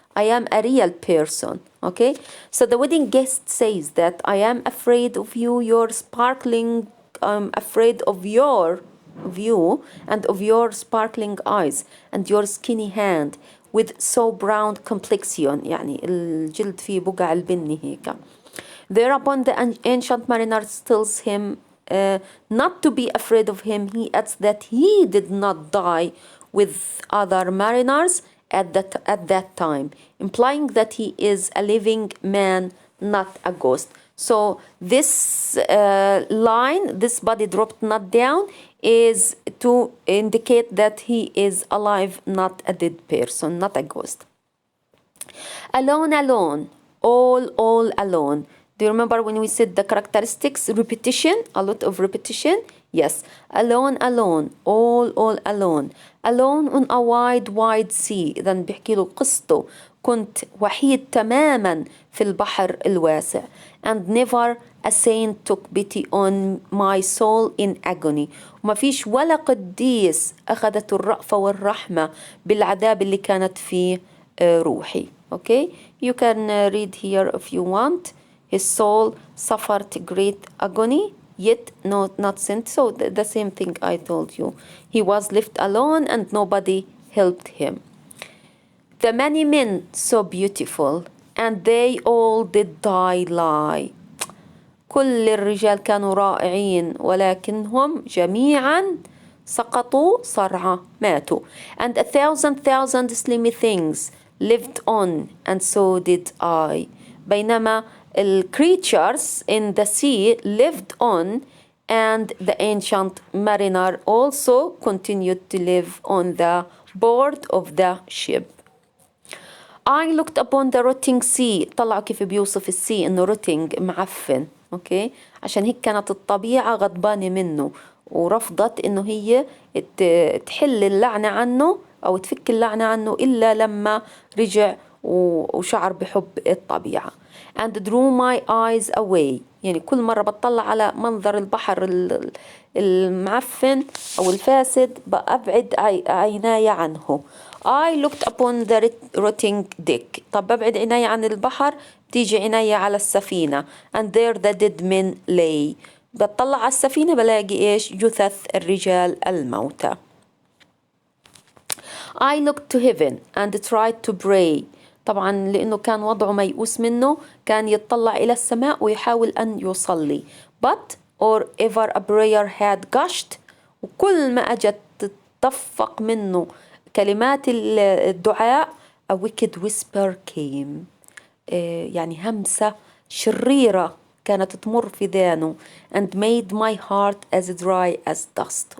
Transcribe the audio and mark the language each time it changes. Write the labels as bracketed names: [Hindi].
[English] I am a real person. Okay? So the wedding guest says that I am afraid of you, your sparkling, I'm afraid of you and of your sparkling eyes and your skinny hand with so brown complexion. [Arabic] يعني الجلد فيه بقع البني هيك. [English] Thereupon the ancient mariner tells him not to be afraid of him. He adds that he did not die with other mariners at that time, implying that he is a living man, not a ghost. So this line, this body dropped not down, is to indicate that he is alive, not a dead person, not a ghost. Alone, all alone. Do you remember when we said the characteristics? Repetition, a lot of repetition. Yes, alone, alone, all alone. Alone on a wide sea. [Arabic] إذا بيحكي له قصته. كنت وحيد تماما في البحر الواسع. [English] And never a saint took pity on my soul in agony. [Arabic] وما فيش ولا قديس أخذت الرأفة والرحمة بالعذاب اللي كانت فيه روحي. [English] Okay, you can read here if you want. His soul suffered great agony, yet not sent. So the same thing I told you. He was left alone and nobody helped him. The many men so beautiful, and they all did lie. [Arabic] كل الرجال كانوا رائعين ولكنهم جميعا سقطوا صرعى ماتوا. [English] And a thousand slimy things lived on, and so did I. [Arabic] بينما [English] creatures in the sea lived on, and the ancient mariner also continued to live on the board of the ship. I looked upon the rotting sea. [Arabic] طلعوا كيف بيوصف السي انه rotting معفن. اوكي عشان هيك كانت الطبيعة غضبانة منه ورفضت انه هي تحل اللعنة عنه او تفك اللعنة عنه الا لما رجع وشعر بحب الطبيعة. [English] And drew my eyes away. [Arabic] يعني كل مرة بطلع على منظر البحر المعفن أو الفاسد بأبعد عيناي عنه. [English] I looked upon the rotting deck. [Arabic] طب ببعد عيناي عن البحر تيجي عيناي على السفينة. [English] And there the dead men lay. [Arabic] بطلع على السفينة بلاقي إيش جثث الرجال الموتى. [English] I looked to heaven and tried to pray. [Arabic] طبعا لأنه كان وضعه ميؤوس منه كان يتطلع إلى السماء ويحاول أن يصلي. [English] But or ever a prayer had gushed. [Arabic] وكل ما أجت تتدفق منه كلمات الدعاء [English] a wicked whisper came. [Arabic] يعني همسة شريرة كانت تمر في ذهنه. [English] And made my heart as dry as dust.